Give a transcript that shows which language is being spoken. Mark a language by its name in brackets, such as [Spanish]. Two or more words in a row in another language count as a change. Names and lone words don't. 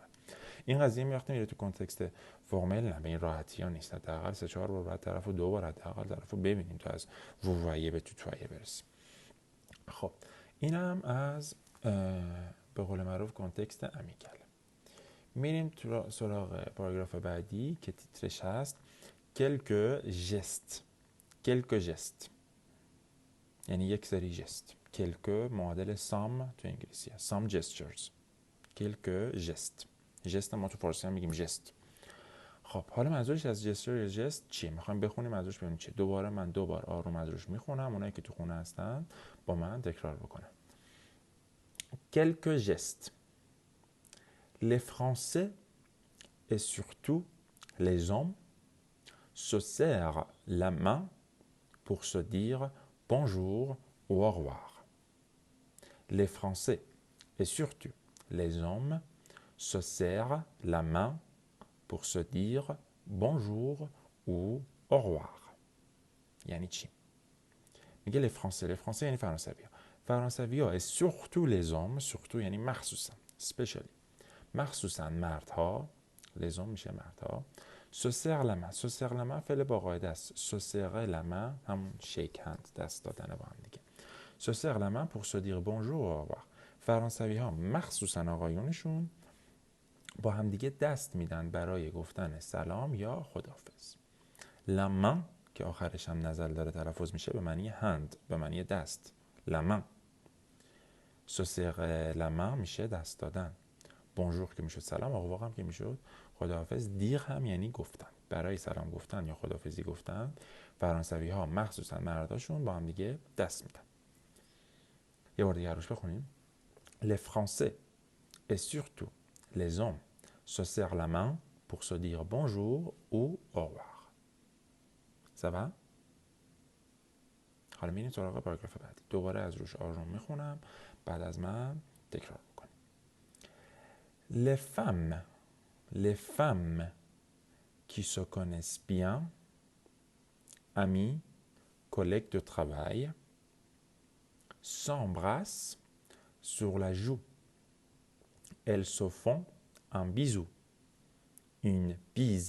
[Persian] این قضیه میوقتی میره تو [French] contexte formel [Persian] نه، به این راحتی ها نیست. حداقل 3-4 بار بعد طرفو 2 بار حداقل طرفو ببینیم تا از ووواییه به توتواییه برسیم. خب اینم از به قول معروف [French] contexte amical. [Persian] میریم سراغ پاراگراف بعدی که تیترش هست [French] quelques gestes. quelques gestes [Persian] یعنی یک سری جست. quelques معادل some تو انگلیسی هست. [English] some gestures. [French] quelques gestes. [Persian] جست ما تو فارسی هم میگیم جست. خب حالا منظورش از جستر یا جست چیه؟ میخوایم بخونیم منظورش ببینیم چیه. دوباره من 2 بار آروم از روش میخونم، اونایی که تو خونه هستن با من تکرار بکنن. [French] quelques gestes. Les Français et surtout les hommes se serrent la main pour se dire bonjour ou au revoir. Les Français et surtout les hommes se serrent la main pour se dire bonjour ou au revoir. [Persian] یعنی چی؟ میگه [French] les Français [Persian] یعنی فرانسوی ها [French] et surtout les hommes, surtout [Persian] یعنی مخصوصا especially مخصوصا مردها، [French] les hommes [Persian] میشه مردها، [French] se serrent la main. se serrent la main [Persian] فعل با قاعده است. [French] se serrer la main [Persian] همون [English] shake hand، [Persian] دست دادن با هم دیگه. [French] se serrent la main pour se dire bonjour ou au revoir. [Persian] فرانسوی ها مخصوصا آقایونشون با هم دیگه دست میدن برای گفتن سلام یا خداحافظ. [French] la main [Persian] که آخرش هم نزل داره تلفظ میشه به معنی hand، به معنی دست. [French] la main. se serrer la main [Persian] میشه دست دادن. bonjour که میشد سلام، [French] au revoir [Persian] هم که میشد خداحافظ. dire هم یعنی گفتن. برای سلام گفتن یا خداحافظی گفتن فرانسوی ها مخصوصا مرداشون با هم دیگه دست میدن. یه بار دیگه روش بخونیم. [French] les Français et surtout les hommes se serrent la main pour se dire bonjour ou au revoir. ça va؟ [Persian] حالا میریم سراغ پاراگراف بعدی. دوباره از روش آروم میخونم، بعد از من تکرار میکنیم. [French] les femmes qui se connaissent bien, amis, collègues de travail, s'embrassent sur la joue. Elles se font un bisou, une bise.